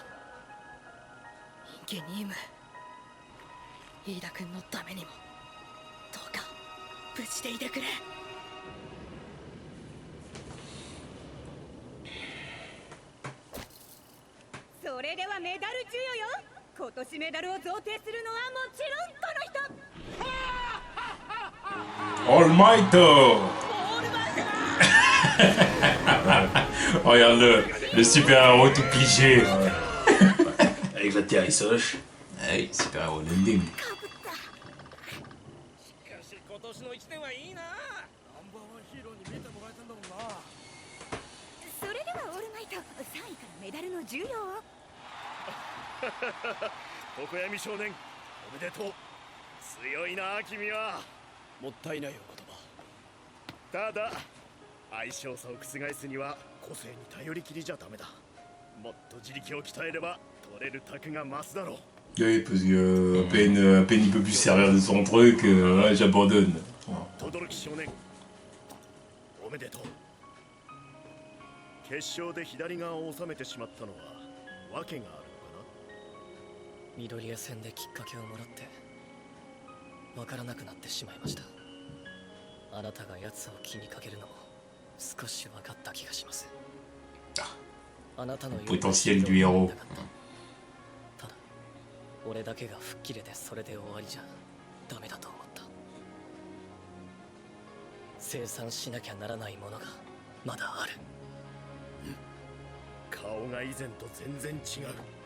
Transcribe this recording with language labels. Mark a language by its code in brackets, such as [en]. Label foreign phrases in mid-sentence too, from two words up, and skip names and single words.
[ja] インゲニウム、飯田君のためにもどうか無事でいてくれ。それではメダル授与よ今年メダルを贈呈するのはもちろんこの人 All Might. [fr] Regarde-le, le super-héros tout cliché. Avec l'atterrissage. Hey, super-héros landing. [ja] しかし今年の1年はいいな。ナンバーワンヒーローに見てもらえたんだもんな。それではオールマイト3位からメダルの授与を常闇少年おめでとう。強いな君は。もったいないお言葉。ただ相性差を覆すには個性に頼りきりじゃダメだ。もっと自力を鍛えれば取れる卓が増すだろう。 [fr] Oui, parce que à peine il peut plus servir de son truc, ouais, j'abandonne. [ja] 轟少年おめでとう決勝で左側を収めてしまったのは訳があるのかな緑谷戦できっかけをもらってわからなくなってしまいました。あなたが奴を気にかけるのも少し分かった気がします。あなたの [fr] potentiel du héros。 [ja] ただ俺だけが吹っ切れてそれで終わりじゃダメだと思った。生産しなきゃならないものがまだある。顔が以前と全然違う。